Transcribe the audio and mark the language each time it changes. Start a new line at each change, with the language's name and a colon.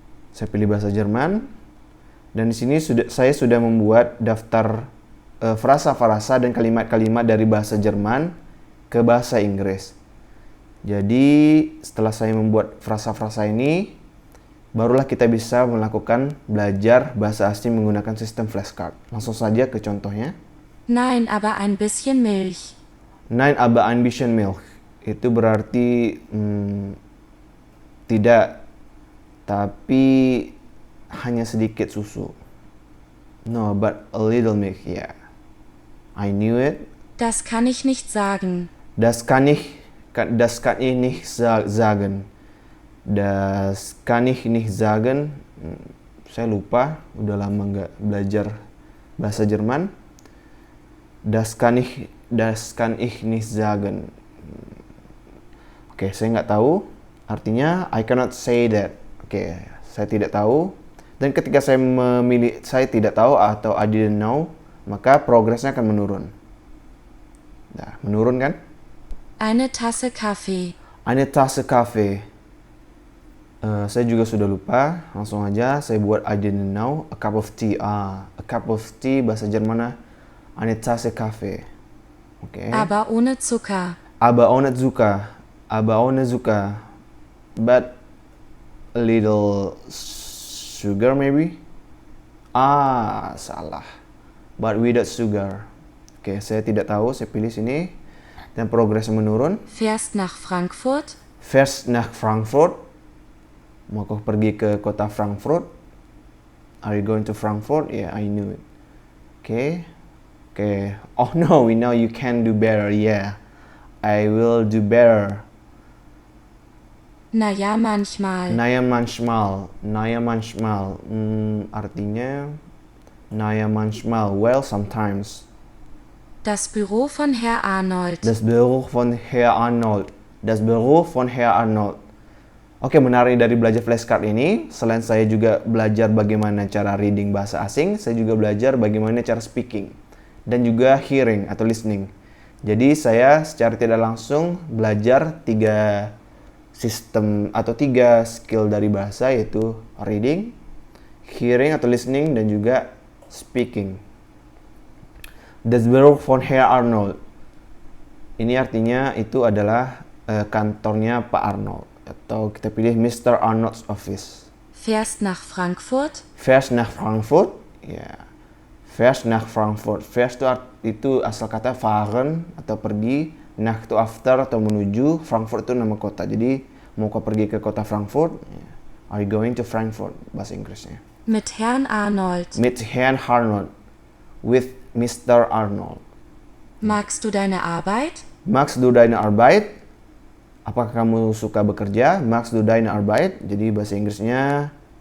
Indonesian: Saya pilih bahasa Jerman. Dan di sini saya sudah membuat daftar frasa-frasa dan kalimat-kalimat dari bahasa Jerman ke bahasa Inggris. Jadi setelah saya membuat frasa-frasa ini, barulah kita bisa melakukan belajar bahasa asing menggunakan sistem flashcard. Langsung saja ke contohnya.
German: Nein, aber ein bisschen Milch. Nein, aber ein bisschen Milch.
Indonesian: Itu berarti tidak, tapi hanya sedikit susu.
English: No, but a little milk, yeah. I knew it.
German: Das kann ich nicht sagen. Das kann ich nicht sagen. Das kann ich nicht sagen. Saya lupa, udah lama nggak belajar bahasa Jerman. Das kann ich nicht sagen.
Indonesian: Oke, saya nggak tahu. Artinya
English: I cannot say that.
Indonesian: Oke, saya tidak tahu. Dan ketika saya memilih saya tidak tahu atau
English: I didn't know,
Indonesian: maka progresnya akan menurun. Nah, menurun kan?
German: Eine Tasse Kaffee. Eine Tasse Kaffee.
Indonesian: Saya juga sudah lupa. Langsung aja saya buat
English: I didn't know. A cup of tea. A cup of tea
Indonesian: bahasa Jerman.
German: Eine Tasse Kaffee. Oke. Aber ohne Zucker. Aber ohne Zucker. Aber ohne Zucker.
English: But a little sugar maybe?
Indonesian: Salah.
English: But without sugar.
Indonesian: Oke, saya tidak tahu. Saya pilih sini. Dan progresnya menurun.
German: Fährst nach Frankfurt? Fährst nach Frankfurt.
Indonesian: Mau kau pergi ke kota Frankfurt?
English: Are you going to Frankfurt? Yeah, I knew it. Oke. Oh no, we know you can do better. Yeah, I will do better.
German: Na ja, manchmal. Naja manchmal. Artinya naja manchmal.
English: Well, sometimes.
German: Das Büro von Herr Arnold. Das Büro von Herr Arnold. Das Büro von Herr Arnold.
Indonesian: Oke, menarik dari belajar flashcard ini, selain saya juga belajar bagaimana cara reading bahasa asing, saya juga belajar bagaimana cara speaking dan juga hearing atau listening. Jadi saya secara tidak langsung belajar 3 sistem atau 3 skill dari bahasa, yaitu reading, hearing atau listening, dan juga speaking.
German: Das Büro von Herr Arnold.
Indonesian: Ini artinya itu adalah kantornya Pak Arnold, atau kita pilih Mr.
English: Arnold's office.
German: Fährst nach Frankfurt? Fährst nach Frankfurt? Ya. Fährst nach Frankfurt.
Indonesian: Fährst itu asal kata fahren atau pergi. Nach itu after atau menuju. Frankfurt itu nama kota. Jadi mau kau pergi ke kota Frankfurt?
English: Are you going to Frankfurt?
Indonesian: Bahasa Inggrisnya.
German: Mit Herrn Arnold. Mit Herrn Arnold.
English: With Mr. Arnold.
German: Magst du deine Arbeit? Magst du deine Arbeit?
Indonesian: Apakah kamu suka bekerja?
German: Magst du deine Arbeit?
Indonesian: Jadi bahasa Inggrisnya,